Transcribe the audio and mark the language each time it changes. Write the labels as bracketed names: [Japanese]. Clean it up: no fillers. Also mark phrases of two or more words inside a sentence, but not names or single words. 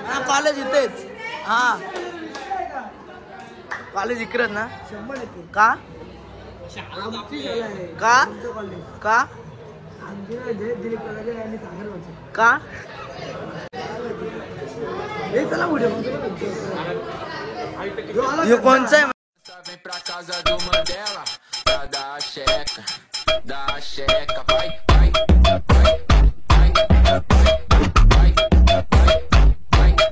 [Marathi] हा कॉलेज इथेच. हा कॉलेज इकडच ना. का का का का कोणचं आहे? [Portuguese] Vem pra casa do Mandela pra dar a checa, vai, vai, vai, vai, vai, vai, vai,